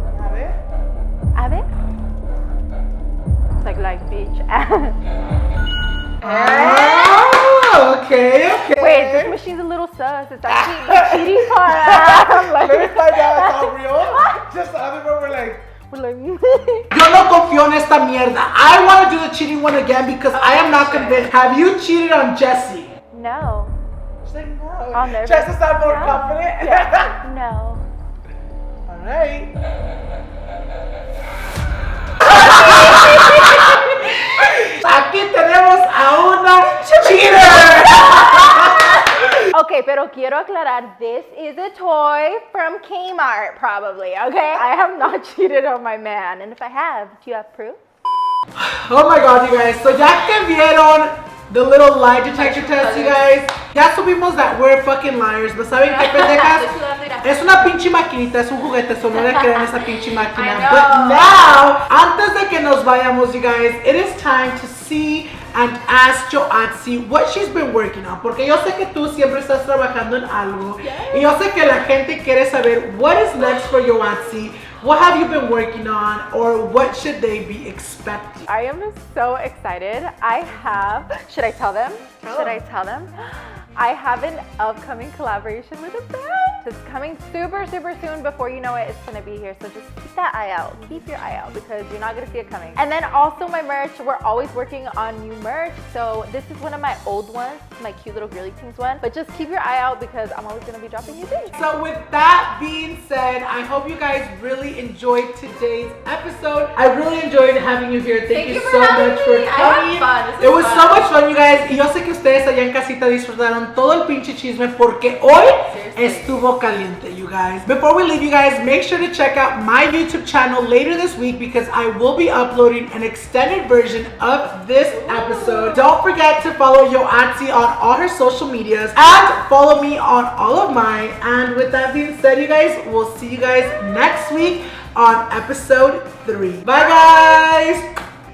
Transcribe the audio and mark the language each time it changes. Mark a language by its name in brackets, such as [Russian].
[Spanish] A ver. [English] A ver. It's like bitch. Oh, okay. Wait, this machine's a little sus. It's actually the cheating part. I'm like, Let me find out it's all real. Just the other one, we're like, we're like [Spanish] yo no confío en esta mierda. [English] I want to do the cheating one again because I am not convinced. Have you cheated on Jessie? no. She's like, no. I'll never. Jess is not more No. confident. Yeah. No. All right. [Spanish] Aquí tenemos a una cheater. [English] Okay, pero quiero aclarar, this is a toy from Kmart, probably, okay? I have not cheated on my man, and if I have, do you have proof? Oh my god, you guys. So ya que vieron the little lie detector test, you guys, ya subimos that we're fucking liars, but ¿saben qué, pendejas? [Spanish] Es una pinche maquinita, es un juguete, so no le crean esa pinche máquina. [English] But now, antes de que nos vayamos, you guys, it is time to see and ask Yoatzi what she's been working on. [Spanish] Porque yo sé que tú siempre estás trabajando en algo. Y yo sé que la gente quiere saber what is next for Yoatzi. [English] What have you been working on, or what should they be expecting? I am so excited. I have, should I tell them? I tell them? I have an upcoming collaboration with a brand. It's coming super soon. Before you know it, it's gonna be here. So just keep that eye out. Keep your eye out because you're not gonna see it coming. And then also my merch, we're always working on new merch. So this is one of my old ones, my cute little girly things one. But just keep your eye out because I'm always gonna be dropping new things. So with that being said, I hope you guys really enjoyed today's episode. I really enjoyed having you here. Thank you so much for coming. It was so much fun, you guys. [Spanish] Y yo sé que ustedes allá en casita disfrutaron todo el pinche chisme porque hoy estuvo caliente, you guys. [English] Before we leave, you guys, make sure to check out my YouTube channel later this week because I will be uploading an extended version of this episode. Don't forget to follow Yoatzi on all her social medias and follow me on all of mine. And with that being said, you guys, we'll see you guys next week on episode 3. Bye, guys!